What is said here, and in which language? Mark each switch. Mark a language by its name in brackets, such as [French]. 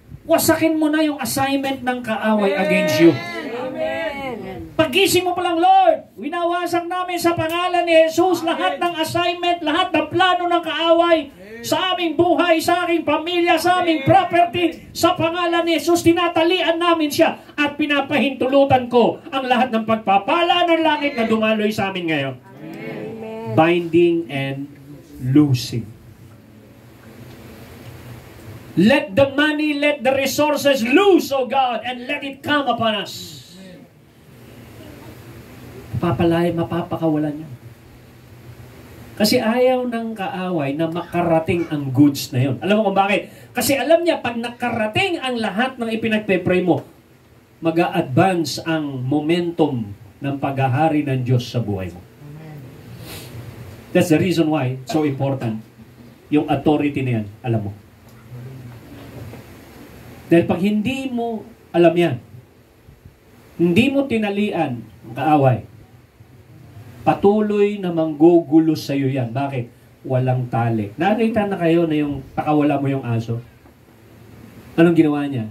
[Filipino] Wasakin mo na yung assignment ng kaaway [English] against you. Amen. [Filipino] Pagising mo pa lang, Lord, winawasak namin sa pangalan ni Jesus lahat ng assignment, lahat ng plano ng kaaway sa aming buhay, sa aming pamilya, sa aming property. Sa pangalan ni Jesus, tinatalian namin siya at pinapahintulutan ko ang lahat ng pagpapala ng langit na dumaloy sa amin ngayon. Amen. [English] Binding and loosing. Let the money, let the resources loose, O God, and let it come upon us. [Filipino] Mapapakawalan niyo. Kasi ayaw ng kaaway na makarating ang goods na yun. Alam mo kung bakit? Kasi alam niya, pag nakarating ang lahat ng ipinagpe-pray mo, mag-a-advance ang momentum ng paghahari ng Diyos sa buhay mo. [English] That's the reason why it's so important. [Filipino] Yung authority na yan, alam mo. Dahil pag hindi mo alam yan, hindi mo tinalian ang kaaway, patuloy na manggugulo sa iyo yan. Bakit? Walang tali. Nakita na kayo na yung pakawala mo yung aso? Anong ginawa niya?